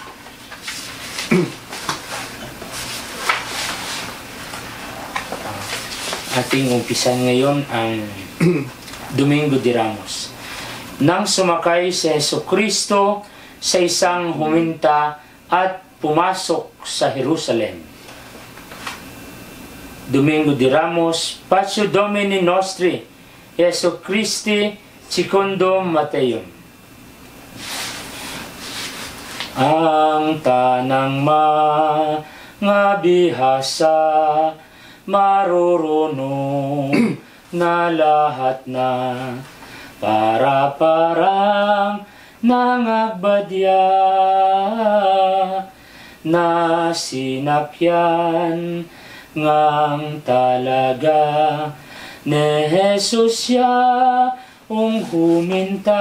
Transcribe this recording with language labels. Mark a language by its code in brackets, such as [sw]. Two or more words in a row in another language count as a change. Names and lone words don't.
[tl] Ating umpisan ngayon ang Domingo de Ramos. Nang sumakay si Jesucristo sa isang huminta at pumasok sa Jerusalem. [la] Domingo de Ramos, Patio Domini Nostri, Jesu Christi, Secundo Mateum. [tl] Ang tanang mga bihasa, marurunong na lahat na, para-parang nangagbadya, na sinakyan ngang talaga ni Jesus siya huminta.